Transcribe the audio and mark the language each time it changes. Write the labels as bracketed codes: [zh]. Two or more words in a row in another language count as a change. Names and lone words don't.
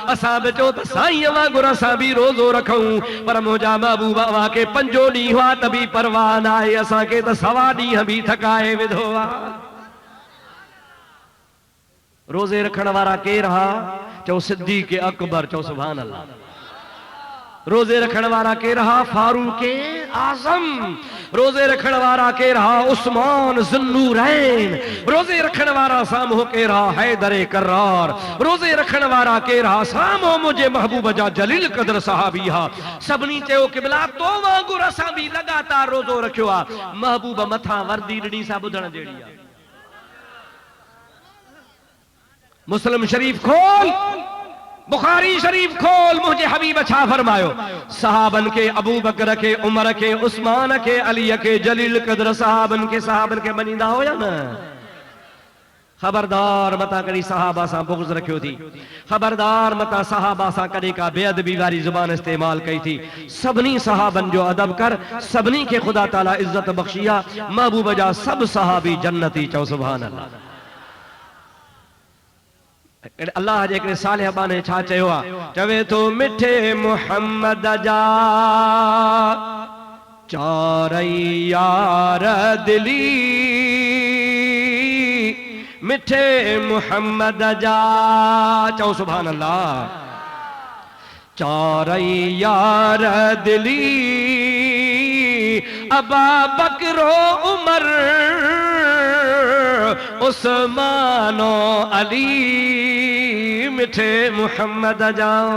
[sd] असां बि चयो त साईं वांगुरु असां बि रोज़ो रखूं, पर मुंहिंजा महबूब वाके 5 ॾींहं हुआ त बि परवाह न आहे, असांखे त 1.25 ॾींहं बि थकाए विधो आहे। रोज़े रखण वारा केर हा? चओ सिद्दीक़ अकबर, चओ [ar] سبحان الله. [sd] रोज़े रखण वारा केर हा? फारूक आजम। रोजे रखण वारा के रहा उस्मान ज़ुन्नूरैन। रोजे रखण वारा सामो के रहा हैदर करार। रोजे रखण वारा के रहा सामो मुझे महबूब जा जलील कदर सहाबी हा। सबनी चयो क़िबला तो वांगुर असां भी लगातार रोजो रखियो आ। महबूब मथा वर्दी ॾिनी सा ॿुधण जहिड़ी आ। मुस्लिम शरीफ खोल, बुखारी शरीफ खोल, मुझे हबीब छा फरमायो। सहाबन के अबू बकर के, उमर के, उस्मान के, अली के जलील कदर सहाबन के मनींदा हो या न। खबरदार मता करी सहाबा सा बुग़्ज़ रखियो थी। खबरदार मता सहाबा सा कॾहिं का बेअदबी वारी ज़ुबान इस्तेमाल कई थी। सभिनी सहाबन जो अदब कर, सभिनी के खुदा ताला इज्जत बख्शिया। महबूब जा सब सहाबी जन्नती, चओ [ar] سبحان الله. [sd] अल्लाह जे सालिह बाने छा चयो आहे, चवे तो मिठे मुहम्मद जा चारई यार दिली, मिठे मुहम्मद जा, चओ [ar] سبحان الله, [sd] चारई यार दिली, अबा बकरो उमर उस्मानो अली, मिठे मुहम्मद जा।